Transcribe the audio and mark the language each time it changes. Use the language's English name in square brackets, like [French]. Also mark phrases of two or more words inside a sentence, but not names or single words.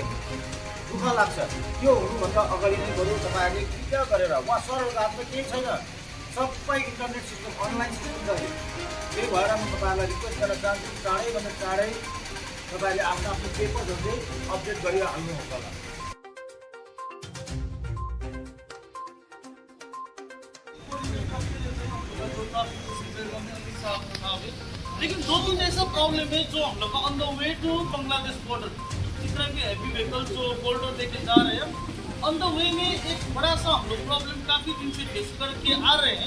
[Nepali] दुःख लाग्छ। त्यो हुनुभन्दा अगाडि नै बरु तपाईँहरूले कृपया गरेर उहाँ सरहरूको हातमा केही छैन, सबै [English] internet system online system [Nepali] छ। त्यही भएर म तपाईँहरूलाई रिक्वेस्ट गर्न चाहन्छु चाँडैभन्दा चाँडै तपाईँहरूले आफ्नो आफ्नो पेपरहरू चाहिँ अपडेट गरिहाल्नुहोस् होला। [Hindi] लेकिन 2-3 ऐसा प्रॉब्लम है जो हम लोग [English] on the way to Bangladesh border, [Hindi] जिस तरह के [English] heavy vehicle [Hindi] जो बोल्डर लेके जा रहे हैं [English] on the way [Hindi] में एक बड़ा सा हम लोग प्रॉब्लम काफ़ी दिन से फेस करके आ रहे हैं।